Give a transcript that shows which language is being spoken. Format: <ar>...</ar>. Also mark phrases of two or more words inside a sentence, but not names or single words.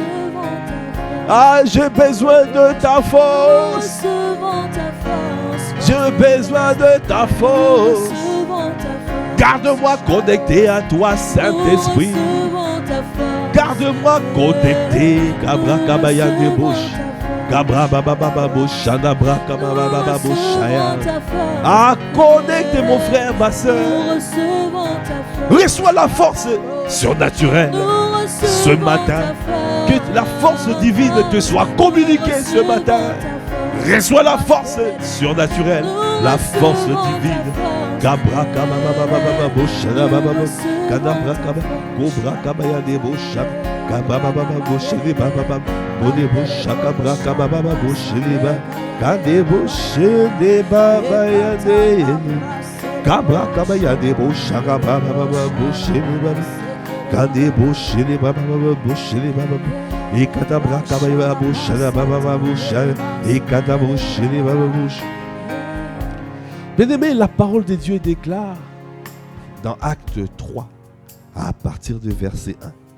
<fr>Ah, j'ai besoin de ta force. J'ai besoin de ta force. Garde-moi connecté à toi, Saint-Esprit. Garde-moi connecté. Cabra kabaya de bouche. Cabra baba baba bouche. Bra kababa baba bouche. Ah, connecte mon frère, ma soeur. Reçois la force surnaturelle ce matin. Que la force divine te soit communiquée ce matin. Reçois la force surnaturelle, la force divine. Cabra kababa baba bouche. Kadabra kababa cobra kabaya de bouche. Kababa baba bouche de baba. Bode bouche kabra kababa bouche de baba. Kade bouche de baba ya de. Kabra kabaya de bouche kababa baba bouche de baba. Kade bouche de baba bouche de baba. Et kadabra kabaya bouche de baba bouche. Et kadabouche de baba bouche. Bien-aimé, la parole de Dieu déclare dans Acte 3, à partir du verset 1.</fr>